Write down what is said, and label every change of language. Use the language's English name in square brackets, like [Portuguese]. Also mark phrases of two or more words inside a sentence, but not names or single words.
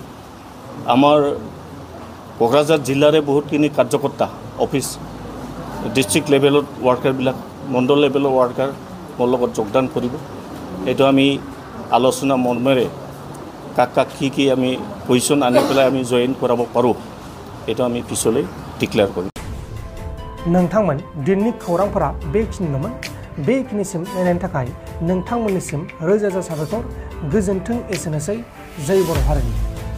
[Assamese] আমাৰ কোকৰাঝাৰ জিলাৰে বহুতখিনি কাৰ্যকৰ্তা অফিচ [English] district level [Assamese] ৱাৰ্কাৰবিলাক মণ্ডল [English] level worker [Assamese] মোৰ লগত যোগদান কৰিব। এইটো আমি আলোচনা মৰ্মেৰে কাক কি আমি পজিশ্যন আনি পেলাই আমি জইন কৰাব পাৰোঁ এইটো আমি পিছলৈ ডিক্লেয়াৰ কৰিম। [Bodo] नोंथांमोन दिननि खौरांफोरा बेखिनिल'मोन। बेखिनिसिम नायनायनि थाखाय नोंथांमोननिसिम रोजा रोजा साबायखर। गोजोन्थों। एसेनोसै। जय बर' हारिनि।